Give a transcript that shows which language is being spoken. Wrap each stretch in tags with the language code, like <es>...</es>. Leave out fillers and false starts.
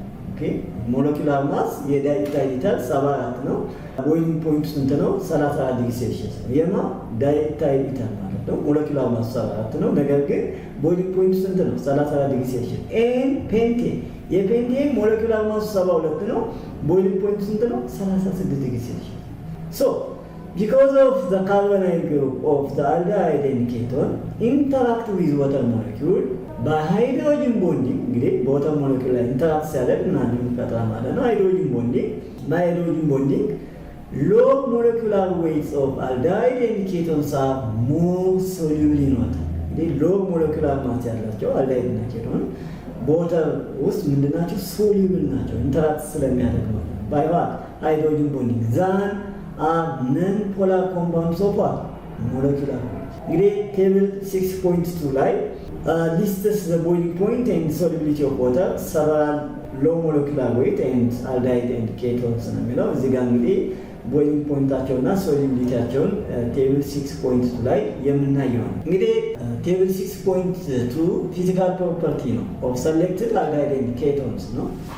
<am>ኦኬ ሞለኪውላር ማስ የዳይኢታይል 74 ነው። ቦይሊንግ ፖይንቱ ስንት ነው? 34 ዲግሪ ሴልሺየስ ነው። የማ ዳይኢታይል ማለት ነው። ሞለኪውላር ማስ 74 ነው፣ ነገር ግን ቦይሊንግ ፖይንቱ ስንት ነው? 34 ዲግሪ ሴልሺየስ። ኤን ፔንቴን የፔንቴን ሞለኪውላር ማስ 72 ነው፣ ቦይሊንግ ፖይንቱ ስንት ነው? 36 ዲግሪ ሴልሺየስ።</am> <en>ሶ because of the carbonyl group of the aldehyde and ketone interact with water molecule by hydrogen bonding.</en> <am>እንግዲህ በወተር ሞለኪውል ላይ ኢንተራክት ሲያደርግ ምናምን የሚፈጠር ማለት ነው ሃይድሮጅን ቦንዲንግ።</am> <en>by hydrogen bonding low molecular weights of aldehyde and ketones are more soluble in water.</en> <am>እንግዲህ low molecular mass ያላቸው aldehyde እና keton በወተር ውስጥ ምንድናቸው? soluble ናቸው ኢንተራክት ስለሚያደርግ ማለት ነው</am> <en>by what? hydrogen bonding than non-polar compounds of what? molecular weight.</en> <am>እንግዲህ ቴብል 6.2 ላይ</am> <en>lists the boiling point and solubility of water, several low molecular weight and aldehyde and ketones</en> <am>ነው የሚለው። እዚህ ጋር እንግዲህ ቦይሊንግ ፖይንታቸውና ሶሉቢሊቲያቸውን ቴብል 6.2 ላይ የምናየው ነው። እንግዲህ ቴብል 6.2 ፊዚካል ፕሮፐርቲ ነው ኦፍ ሰሌክትድ አልዲሃይድ ኤንድ ኬቶንስ ነው።</am>